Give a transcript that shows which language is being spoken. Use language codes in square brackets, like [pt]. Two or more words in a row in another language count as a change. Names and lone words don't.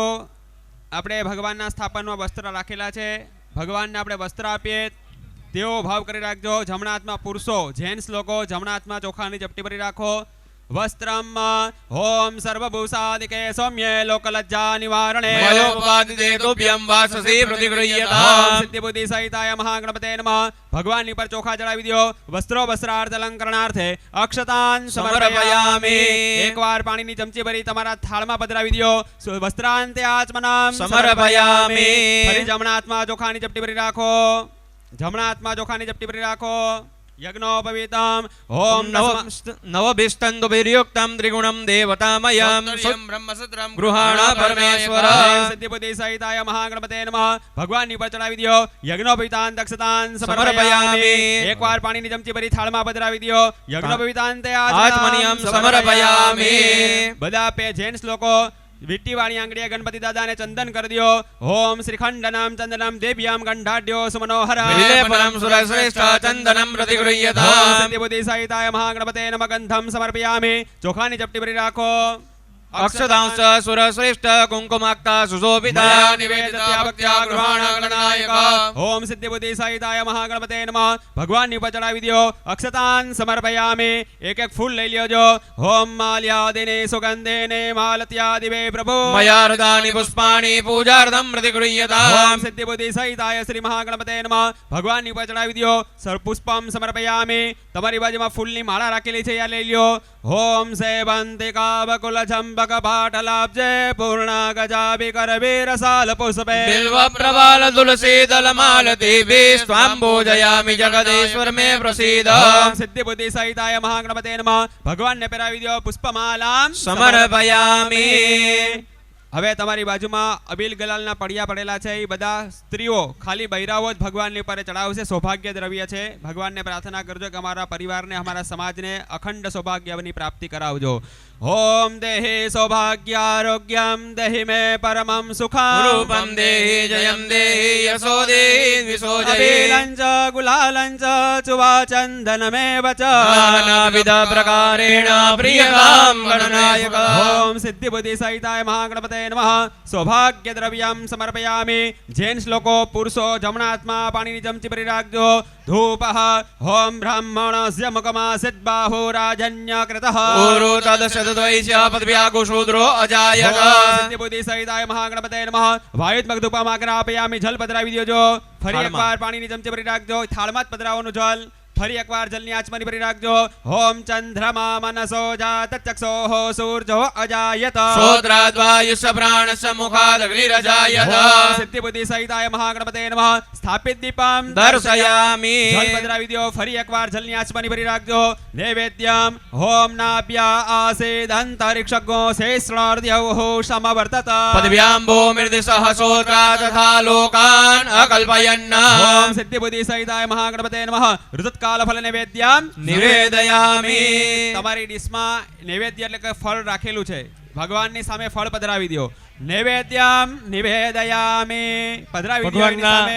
[gu] આપણે ભગવાનના સ્થાપનમાં વસ્ત્ર રાખેલા છે, ભગવાનને આપણે વસ્ત્ર આપીએ તેવો ભાવ કરી રાખજો. જમણા હાથમાં પુરુષો જેન્ટ્સ લોકો જમણા હાથમાં ચોખાની ચપટી ભરી રાખો. [sa] વસ્ત્રમ ઓમ સર્વભૂષાદિકે સૌમ્ય લોકલજ્જા નિવારણે मयोपपादितेतुभ्यं वाससी प्रतिगृह्यताम् ઓમ સિદ્ધિ બુદ્ધિ સહિતાય મહાગણપતે નમઃ. [gu] ભગવાનની પર ચોખા ચડાવી દો. [sa] વસ્ત્રો વસ્ત્રાર્થ અલંકરણાર્થે અક્ષતાન સમર્પયામિ. [gu] એકવાર પાણીની ચમચી ભરી તમારા થાળમાં પધરાવી દો. [sa] વસ્ત્રાંતે આચમનમ समर्पयामि [gu] ફરી જમણા હાથમાં ચોખાની ચપટી ભરી રાખો. જમણા હાથમાં ચોખાની ચપટી ભરી રાખો. [sa] યજ્ઞોપવીતમ ઓમ नवभिस्तन्दुभिर्युक्तं त्रिगुणं देवतामयं ब्रह्मसुत्रं गृहाण परमेश्वर સિદ્ધિ બુદ્ધિ સહિતાય મહાગણપતે નમઃ. [gu] ભગવાનની પર ચડાવી દો. [sa] યજ્ઞોપવીતાન દક્ષતાન સમર્પયામિ. समर्पयामि [gu] એકવાર પાણીની ચમચી ભરી થાળમાં પધરાવી દો. [sa] યજ્ઞોપવીતાંતે आत्मनियं समर्पयामि [gu] બધા જેન્ટ્સ લોકો વિટ્ટી વાળી આંગળીએ ગણપતિ દાદાને ચંદન કરી દો. [sa] ઓમ શ્રીખંડનમ ચંદનમ દેવ્યામ ગંઢાઢ્યો સુમનોહર विलेपनं सुरश्रेष्ठ चन्दनं प्रतिगृह्यताम् સિદ્ધિ બુદ્ધિ સહિતાય મહાગણપતે નમઃ. ગંધમ સમર્પયામિ. [gu] ચોખાની ચપટી ભરી રાખો. [sa] अक्षतांश्च सुरश्रेष्ठ कुङ्कुमाक्ता सुशोभिता मया निवेदिता भक्त्या गृहाण गणनायक ઓમ સિદ્ધિ બુદ્ધિ સહિતાય મહાગણપતે નમઃ. [gu] ભગવાનની ઉપર ચડાવી દો. [sa] અક્ષતાન સમર્પયામિ. [gu] એક એક ફૂલ લઈ લ્યો. [sa] ઓમ માલ્યાદિને સુગંધેને માલત્યાદિવે પ્રભુ मया हृदानि पुष्पाणि पूजार्थं प्रतिगृह्यताम् ઓમ સિદ્ધિ બુદ્ધિ સહિતાય શ્રી મહાગણપતે નમઃ. [gu] ભગવાનની ઉપર ચડાવી દો. [sa] સર્વપુષ્પમ સમર્પયામિ. [gu] તમારી બાજુમાં ફૂલની માળા રાખેલી છે, યા લઈ લ્યો. [sa] ઓમ સેવંતિકા બકુલ ચંપક પાટલાબ્જે પૂર્ણ ગજાભિ કરવીર સાલ પુષ્પે बिल्व प्रबाल तुलसी दल मालती स्वां पूजयामि जगदीश्वर मे प्रसीद ઓમ સિદ્ધિ બુદ્ધિ સહિતાય મહાગણપતે નમઃ. [gu] ભગવાનને પહેરાવી દો. પુષ્પમાલામ [sa] समर्पयामि [gu] હવે તમારી બાજુમાં અબીલ ગલાલના પડિયા પડેલા છે. એ બધા સ્ત્રીઓ ખાલી બૈરાઓ જ ભગવાનની પર ચડાવશે. સૌભાગ્ય દ્રવ્ય છે. ભગવાનને પ્રાર્થના કરજો કે અમારા પરિવારને અમારા સમાજને અખંડ સૌભાગ્યની પ્રાપ્તિ કરાવજો. [sa] ઓમ દેહી સૌભાગ્યારોગ્યમ દેહી મે પરમમ સુખમ रूपं देहि जयं देहि यशो देहि द्विषो जयि અબીલંચ ગુલાલંચ ચુવા ચંદનમેવ ચ नानाविध प्रकारेण प्रियतां गणनायक ઓમ સિદ્ધિ બુદ્ધિ સહિતાય મહાગણપતે નમઃ. સૌભાગ્ય દ્રવ્યમ સમર્પયામિ. [gu] જેન્ટ્સ લોકો પુરુષો જમણા હાથમાં પાણીની ચમચી ભરી રાખજો. [sa] ધૂપઃ ઓમ બ્રાહ્મણસ્ય મુખમાસિત બાહુરાજન્ય કૃતઃ ऊरु तदशतद्वैश्य पदव्याकुशूद्रो अजायत સિદ્ધિ બુદ્ધિ સહિતાય મહાગણપતે નમઃ. [gu] વાયુત્મક ધૂપમાં પધરાવી જલ પધરાવી દેજો. ફરી થાળમાં. એકવાર પાણીની ચમચી ભરી રાખજો. થાળમાં જ પધરાવવાનું જલ. ફરી એકવાર જલની આચમની ભરી રાખજો. [sa] ઓમ ચંદ્રમા મનસો જાત ચક્ષોઃ સૂર્જો અજાયત श्रोत्राद्वायुष्य प्राणस्य मुखादग्निरजायत ઓમ સિદ્ધિ બુદ્ધિ સહિતાય મહાગણપતે નમઃ. સ્થાપિત દીપમ दर्शयामि [gu] જલ પધરાવી દો. ફરી એકવાર જલની આચમની ભરી રાખજો. [sa] નૈવેદ્યમ ઓમ નાભ્યા આસેદ અંતરિક્ષગો શેષણોર્ધ્યૌ સમવર્તત पदव्यां भूमिर्दिशः श्रोत्रा तथा लोकान् अकल्पयन् ઓમ સિદ્ધિ બુદ્ધિ સહિતાય મહાગણપતે નમઃ. ઋતુત્કાળ કાલફલ નૈવેદ્યમ નિવેદયામિ [gu] તમારી ડીશમાં નૈવેદ્ય એટલે કે ફળ રાખેલું છે, ભગવાનની સામે ફળ પધરાવી દો. [sa] નૈવેદ્યમ નિવેદયામિ [gu] પધરાવી દો એની સામે.